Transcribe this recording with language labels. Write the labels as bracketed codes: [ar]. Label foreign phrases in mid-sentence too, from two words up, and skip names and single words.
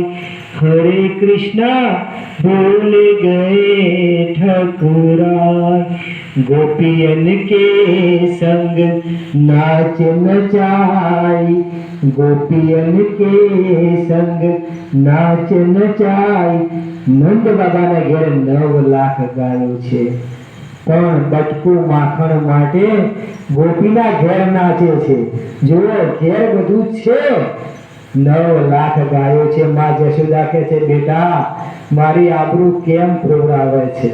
[hi] हरे कृष्णा भूल गए ठकुराई. गोपियन के संग नाच नचाई, गोपियन के संग नाच नचाई. [gu] નંદ બાબાના ઘેર 9 લાખ ગાયો છે, પણ બટકું માખણ માટે ગોપીના ઘેર નાચે છે. જુઓ, ઘેર બધું છે, 9 લાખ ગાયો છે. માં જશોદા કહે છે, બેટા મારી આબરૂ કેમ ખોવડાવે છે?